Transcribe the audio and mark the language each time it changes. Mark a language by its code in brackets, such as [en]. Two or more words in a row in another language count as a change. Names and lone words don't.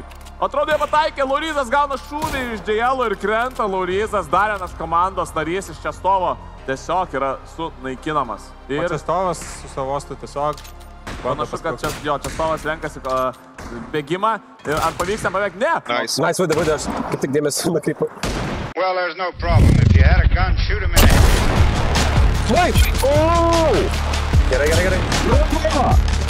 [lt] Atrodo, jie pataikė, Lauryzas gauna šūvį iš JL ir krenta. Lauryzas, dar vienas komandos narys iš Čestovo, tiesiog yra sunaikinamas. Ir Čestovas su savostu tiesiog... Panašu, kad Čestovas renkasi bėgimą. Ar pavyks jam beveik? Ne! Nice, Woody, aš kaip tik dėmesį nukreipiu. [en] Well, there's no problem. If you had a gun, shoot him in the head. Wait! [lt] Oh! Gerai.